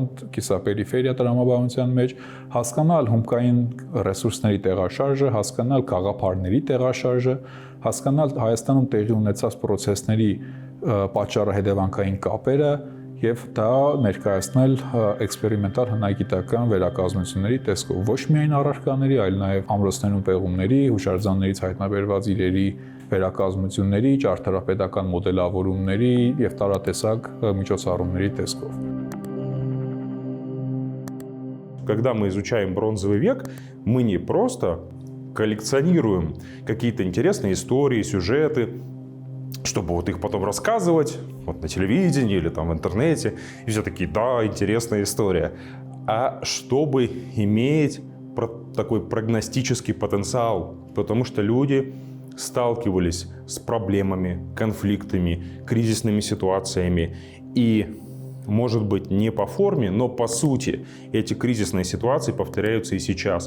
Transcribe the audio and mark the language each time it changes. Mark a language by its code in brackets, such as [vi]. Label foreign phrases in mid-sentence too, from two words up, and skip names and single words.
[hy] կիսապերիֆերիա տրամաբանության մեջ, հասկանալ հումքային ռեսուրսների տեղաշարժը, հասկանալ գաղափարների տեղաշարժը, հասկանալ Հայաստանում տեղի ունեցած պրոցեսների պատճառահետևանքային կապերը եւ դա ներկայացնել էքսպերիմենտալ հնագիտական վերակազմությունների տեսքով ոչ միայն առարկաների, այլ նաեւ ամրոցներում պեղումների, հուշարձաններից հայտնաբերված իրերի վերակազմությունների, ճարտարապետական մոդելավորումների եւ տարատեսակ միջոցառումների տեսքով։ [ru] Когда мы изучаем бронзовый век, мы не просто коллекционируем какие-то интересные истории, сюжеты, чтобы вот их потом рассказывать вот на телевидении или там в интернете, и все такие, да, интересная история, а чтобы иметь такой прогностический потенциал, потому что люди сталкивались с проблемами, конфликтами, кризисными ситуациями, и, может быть, не по форме, но по сути эти кризисные ситуации повторяются и сейчас.